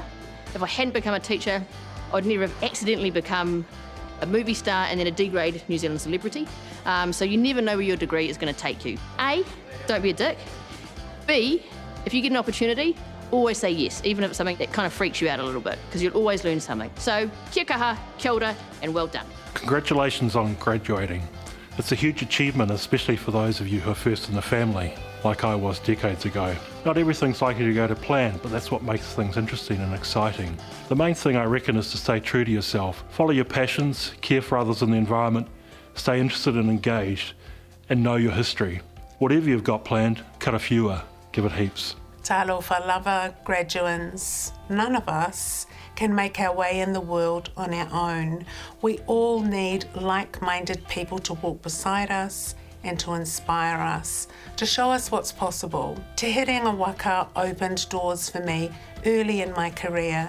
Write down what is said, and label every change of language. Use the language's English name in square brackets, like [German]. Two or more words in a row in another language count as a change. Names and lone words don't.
[English] If I hadn't become a teacher, I would never have accidentally become a movie star and then a D-grade New Zealand celebrity. So you never know where your degree is going to take you. A, don't be a dick. B, if you get an opportunity, always say yes, even if it's something that kind of freaks you out a little bit, because you'll always learn something. [Māori] So kia kaha, kia ora, [English] and well done. Congratulations on graduating. It's a huge achievement, especially for those of you who are first in the family, like I was decades ago. Not everything's likely to go to plan, but that's what makes things interesting and exciting. The main thing I reckon is to stay true to yourself. Follow your passions, care for others and the environment, stay interested and engaged, and know your history. Whatever you've got planned, karafiua, give it heaps. [Samoan] Talofa lava [English] graduates, none of us can make our way in the world on our own. We all need like-minded people to walk beside us and to inspire us, to show us what's possible. Te Herenga Waka opened doors for me early in my career.